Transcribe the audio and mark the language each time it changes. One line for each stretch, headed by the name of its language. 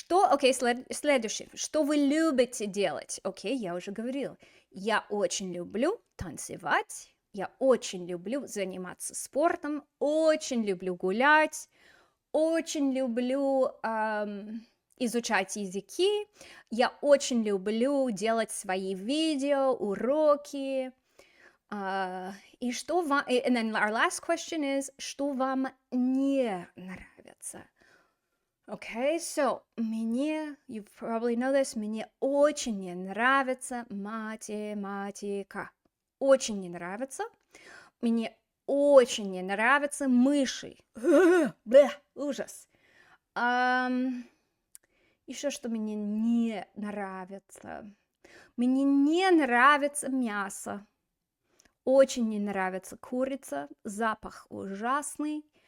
Russian: окей, следующее, что вы любите делать, окей, я уже говорила, я очень люблю танцевать, я очень люблю заниматься спортом, очень люблю гулять, очень люблю изучать языки, я очень люблю делать свои видео, уроки. И что вам...
English: And then our last question is,
Russian: что вам не нравится?
English: Okay, so you probably know this,
Russian: мне очень не нравится математика. Очень не нравится. Мне очень не нравятся мыши. Блeh, ужас. Еще что мне не нравится. Мне не нравится мясо. Очень не нравится курица. Запах ужасный.